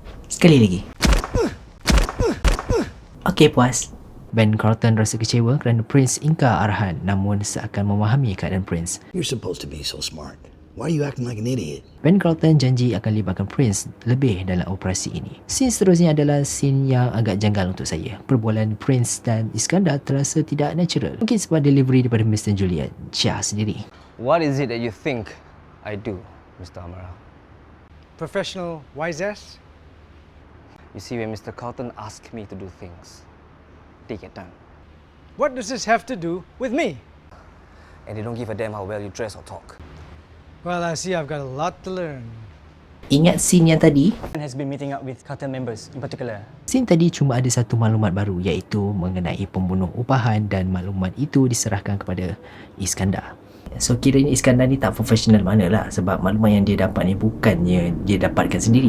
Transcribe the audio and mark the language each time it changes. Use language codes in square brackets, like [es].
[ms] Sekali lagi. Okey, puas. Ben Carlton rasa kecewa kerana Prince ingkar arahan namun seakan memahami keadaan Prince. [en] You're supposed to be so smart. Why are you acting like an idiot? [ms] Ben Carlton janji akan libatkan Prince lebih dalam operasi ini. Scene seterusnya adalah scene yang agak janggal untuk saya. Perbualan Prince dan Iskandar terasa tidak natural. Mungkin sebab delivery daripada Mr. Juliet Chia sendiri. [en] What is it that you think I do, Mr. Amaral? Professional wise ass? You see, when Mr. Carlton asks me to do things, they get done. What does this have to do with me? And they don't give a damn how well you dress or talk. Well, I see I've got a lot to learn. [ms] Ingat scene yang tadi? [en] Has been meeting up with cartel members in particular. [ms] Scene tadi cuma ada satu maklumat baru, iaitu mengenai pembunuh upahan, dan maklumat itu diserahkan kepada Iskandar. So kiranya Iskandar ni tak profesional mana lah, sebab maklumat yang dia dapat ni bukannya dia dapatkan sendiri.